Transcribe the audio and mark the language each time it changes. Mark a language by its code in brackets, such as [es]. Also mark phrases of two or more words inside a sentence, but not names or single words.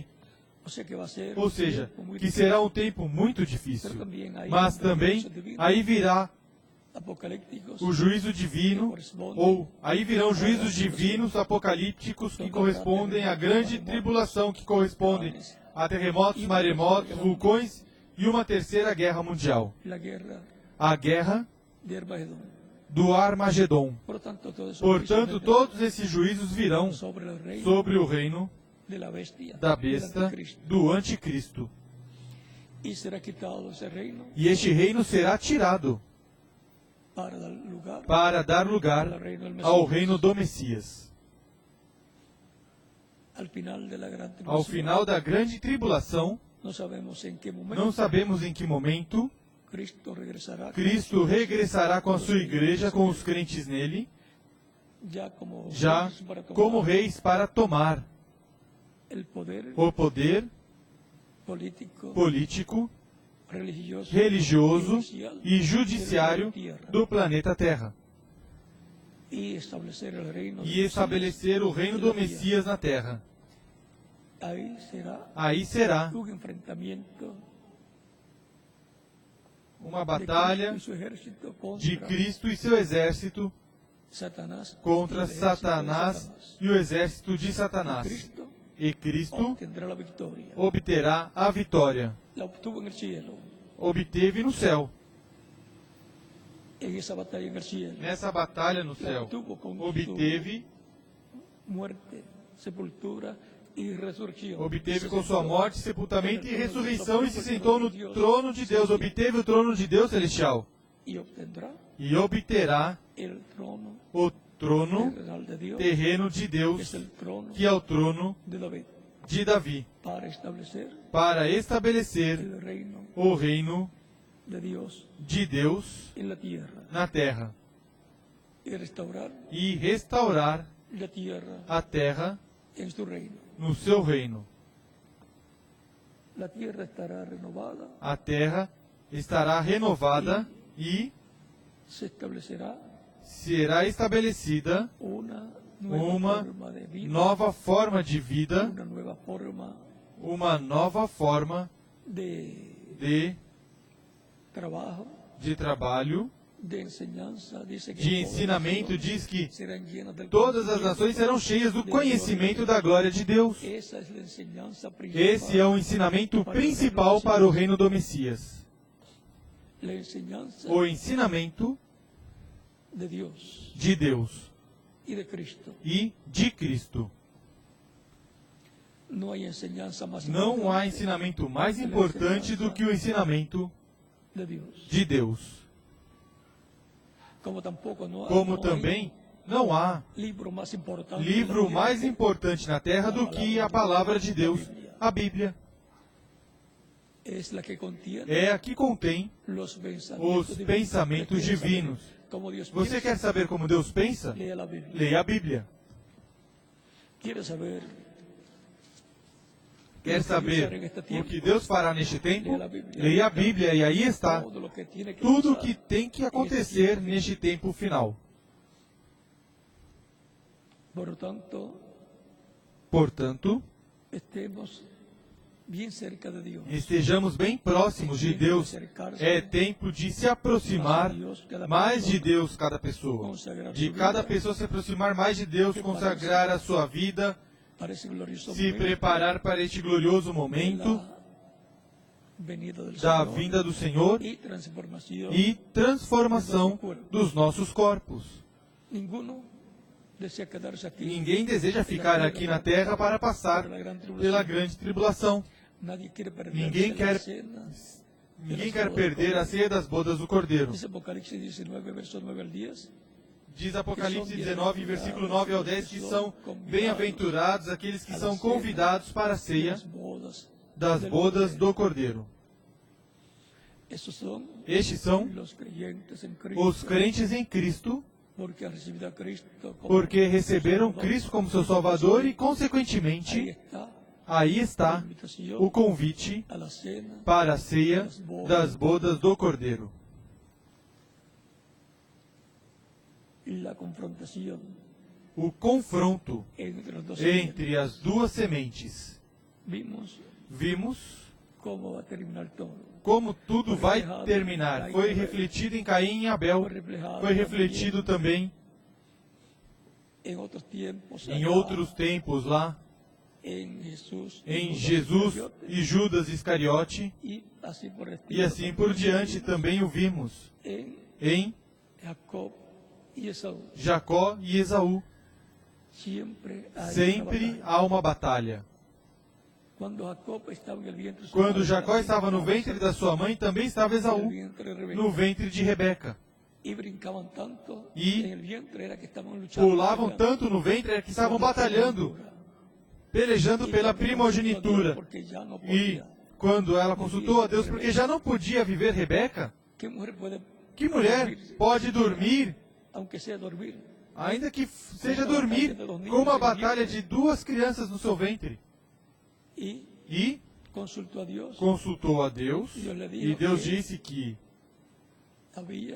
[pt] Ou seja, que será um tempo muito difícil, mas também aí virá o juízo divino, ou aí virão juízos divinos apocalípticos que correspondem à grande tribulação, que correspondem a terremotos, maremotos, vulcões e uma terceira guerra mundial, a guerra do Armagedon. Portanto, todos esses juízos virão sobre o reino da besta, do anticristo. [es] y será quitado ese reino [pt] E este reino será tirado [es] para dar [pt] para dar [es] lugar [pt] lugar [es] al reino del Mesías. [pt] ao reino do Messias. [es] Al final de la gran [pt] Ao [es] tribulación, [pt] final da grande tribulação, [es] no sabemos en qué [pt] não [es] momento [pt] sabemos em que momento, Cristo regressará com a sua igreja, com os crentes nele, [es] ya como [pt] já [es] reyes para tomar [pt] como reis para tomar [es] el poder [pt] o poder [es] político, [pt] político, [es] religioso, [pt] religioso [es] judicial [pt] e judiciário [es] de la tierra, [pt] do planeta Terra. [es] y establecer el reino [pt] E [es] del [pt] estabelecer o reino do [es] Mesías. [pt] Messias na Terra. Aí será [es] un enfrentamiento [pt] uma [es] de [pt] batalha [es] Cristo y su ejército contra [pt] de Cristo e seu exército [es] Satanás [pt] contra [es] y el ejército de [pt] Satanás e o exército de Satanás. [es] Cristo [pt] E Cristo [es] obtendrá la victoria. [pt] obterá a vitória. [es] La obtuvo en el cielo, [pt] Obteve no céu. [es] en esa batalla en el cielo. [pt] Nessa batalha no [es] La [pt] céu. [es] obtuvo con [pt] Obteve, [es] su muerte, sepultura y resurrección. [pt] obteve [es] Se [pt] com sua [es] sentó [pt] morte, sepultamento e [es] en el [pt] ressurreição e se [es] trono [pt] sentou no [es] de Dios [pt] trono de Deus. Obteve o trono de Deus celestial. [es] y obtendrá [pt] E obterá [es] el trono [pt] o trono [es] terrenal de Dios, [pt] terreno de [es] que [pt] Deus, [es] es el trono [pt] que é o trono [es] de David, [pt] de Davi, [es] para establecer [pt] para estabelecer [es] el reino [pt] o reino [es] de Dios [pt] de Deus [es] en la tierra [pt] na terra [es] y restaurar [pt] e restaurar [es] la tierra [pt] a terra [es] en su reino. [pt] no seu reino. [es] La tierra estará renovada, [pt] A terra estará renovada e [es] se establecerá [pt] será estabelecida [es] una nueva [pt] uma [es] forma de vida, [pt] nova forma de vida, [es] una nueva forma [pt] uma nova forma [es] de [pt] de [es] trabajo, [pt] trabalho, [es] de enseñanza. Dice que [pt] de [es] todas las [pt] ensinamento. [es] naciones [pt] Diz que [es] serán llenas del [pt] todas as [es] conocimiento. [pt] nações serão cheias do conhecimento da glória de Deus. [es] Esa es la enseñanza principal. [pt] Esse é o ensinamento principal para o reino do Messias. [es] La enseñanza [pt] O ensinamento [es] de Dios [pt] de Deus [es] y de Cristo. [pt] e de Cristo. [es] No hay enseñanza más [pt] Não há [es] importante [pt] ensinamento mais importante do que o ensinamento [es] de Dios. [pt] de Deus. [es] Como tampoco no, [pt] Como [es] no [pt] também não há [es] hay livro más importante [pt] livro [es] en la [pt] mais [es] tierra [pt] importante na terra do que a palavra de Deus, a Bíblia. [es] es la que contiene [pt] É a que contém [es] los [pt] os pensamentos divinos. [es] Como Dios [pt] Você [es] piensa, [pt] quer saber como Deus pensa? [es] lea la Biblia. [pt] Leia a Bíblia. [es] ¿Quiere saber [pt] Quer saber o que Deus fará neste tempo? Leia a Bíblia e aí está [es] todo lo que tiene que [pt] tudo o [es] pasar? [pt] que tem que acontecer neste tempo final. [es] Por lo tanto, [pt] Portanto, [es] estemos bien cerca de Dios. [pt] estejamos bem próximos de Deus. É tempo de se aproximar mais de Deus cada pessoa. De cada pessoa se aproximar mais de Deus, consagrar a sua vida, [es] Para ese glorioso [pt] se [es] momento [pt] preparar para este glorioso [es] de [pt] momento [es] la venida del [pt] da [es] Señor [pt] vinda do Senhor [es] y transformación. [pt] e transformação dos nossos corpos. [es] Ninguno desea quedarse aquí. [pt] Ninguém deseja ficar aqui na terra para passar [es] por la gran tribulación. [pt] pela grande tribulação. [es] Nadie quiere perderse [pt] Ninguém [es] la [pt] quer- [es] cena. [pt] Ninguém quer perder a ceia das bodas do Cordeiro. [es] Dice Apocalipsis 19, versos 9 al 10. [pt] Diz Apocalipse 19, versículo 9 ao 10, que são bem-aventurados aqueles que são convidados para a ceia [es] Las bodas [pt] das [es] del [pt] bodas [es] Cordero. [pt] do Cordeiro. [es] Estos son [pt] Estes são [es] los creyentes en Cristo. [pt] os crentes em Cristo, [es] Porque han recibido a Cristo como [pt] porque receberam [es] Salvador. [pt] Cristo como seu Salvador e, [es] Ahí [pt] consequentemente, [es] está [pt] aí [es] la [pt] está [es] invitación [pt] o convite [es] a la cena [pt] para a ceia das bodas do Cordeiro. [es] y la confrontación [pt] O confronto [es] entre los dos. [pt] entre as duas sementes. [es] Vimos [pt] Vimos [es] cómo va a terminar todo. [pt] como tudo vai terminar. Foi refletido em Caim e Abel. [es] Fue reflejado [pt] Foi refletido também [es] en otros tiempos, [pt] em [es] allá, [pt] outros tempos lá, [es] en Jesús, [pt] em [es] Judas [pt] Jesus [es] Iscariote, [pt] e Judas Iscariote. [es] y así por el [pt] E [es] estilo. [pt] assim por diante também o vimos [es] En [pt] em [es] Jacob y Esaú. [pt] Jacó e Esaú. [es] Siempre hay una [pt] Sempre [es] batalla. [pt] há uma batalha. [es] Cuando Jacob estaba en el vientre de su [pt] Quando [es] madre, [pt] Jacó estava no ventre da sua mãe, também estava [es] en el [pt] Esaú, [es] vientre de Rebeca, [pt] no ventre de Rebeca. [es] y brincaban tanto Y en el vientre era que estaban luchando [pt] Pulavam tanto no ventre era que estavam batalhando, pelejando pela primogenitura. [es] porque ya no [pt] E [es] podía. [pt] quando ela consultou a Deus, porque já não podia viver Rebeca, [es] ¿Qué mujer puede [pt] que mulher [es] dormir? [pt] pode dormir, [es] Aunque sea dormir, [pt] ainda que seja dormir, com uma batalha de duas crianças no seu ventre? [es] y [pt] E [es] consultó a Dios. [pt] consultou a Deus, e Deus disse que [es] Habían